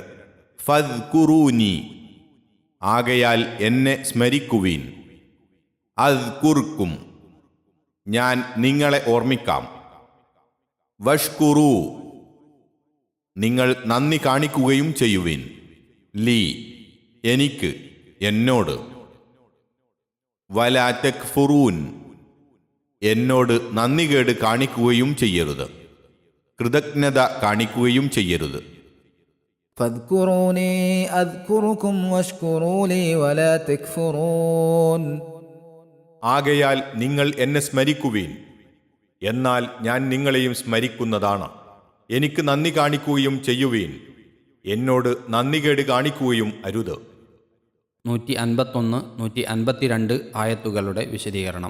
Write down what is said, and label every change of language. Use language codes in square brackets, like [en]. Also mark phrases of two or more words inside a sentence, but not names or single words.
[ml] ഫദ്കുറൂനി, ആകയാൽ എന്നെ സ്മരിക്കുവീൻ, അദ്കുർക്കും, ഞാൻ നിങ്ങളെ ഓർമ്മിക്കാം, വഷ്കുറൂ, നിങ്ങൾ നന്ദി കാണിക്കുകയും ചെയ്യുവിൻ, ലീ, എനിക്ക്, എന്നോട്, [ar] ولا تكفرون, [ml] എന്നോട് നന്ദികേട് കാണിക്കുകയും ചെയ്യരുത്, കൃതജ്ഞത കാണിക്കുകയും ചെയ്യരുത്. [ar] فاذكروني أذكركم واشكروا لي ولا تكفرون. [ml] ആകയാൽ നിങ്ങൾ എന്നെ സ്മരിക്കുവീൻ, എന്നാൽ ഞാൻ നിങ്ങളെയും സ്മരിക്കുന്നതാണ്. എനിക്ക് നന്ദി കാണിക്കുകയും ചെയ്യുവീൻ, എന്നോട് നന്ദികേട് കാണിക്കുകയും അരുത്. 151, 152 ആയത്തുകളുടെ വിശദീകരണം.